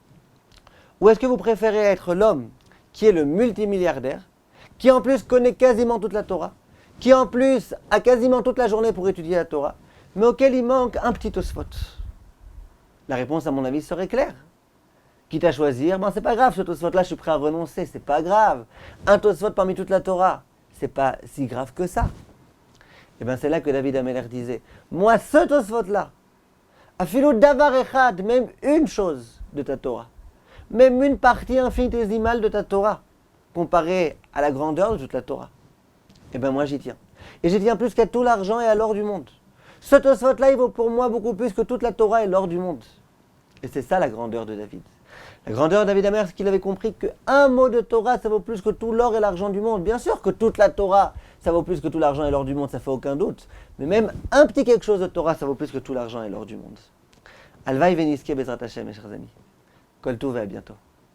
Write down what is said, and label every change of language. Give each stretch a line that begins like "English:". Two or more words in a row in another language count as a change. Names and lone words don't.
French: Ou est-ce que vous préférez être l'homme qui est le multimilliardaire, qui en plus connaît quasiment toute la Torah, qui en plus a quasiment toute la journée pour étudier la Torah, mais auquel il manque un petit Tosfot? La réponse, à mon avis, serait claire. Quitte à choisir, c'est pas grave, ce Tosfot-là, je suis prêt à renoncer, c'est pas grave. Un Tosfot parmi toute la Torah, c'est pas si grave que ça. Et c'est là que David Amelech disait, moi, ce Tosfot-là,
Hebrew: אפילו דבר אחד,
French: même une chose de ta Torah, même une partie infinitésimale de ta Torah, comparée à la grandeur de toute la Torah, moi, j'y tiens. Et j'y tiens plus qu'à tout l'argent et à l'or du monde. Ce Tosfot-là, il vaut pour moi beaucoup plus que toute la Torah et l'or du monde. Et c'est ça la grandeur de David. La grandeur de David Amelech, c'est qu'il avait compris qu'un mot de Torah, ça vaut plus que tout l'or et l'argent du monde. Bien sûr que toute la Torah, ça vaut plus que tout l'argent et l'or du monde, ça fait aucun doute. Mais même un petit quelque chose de Torah, ça vaut plus que tout l'argent et l'or du monde.
Hebrew: הלוואי ונזכה בעזרת השם,
French: mes chers amis.
Hebrew: כל טוב
French: et à bientôt.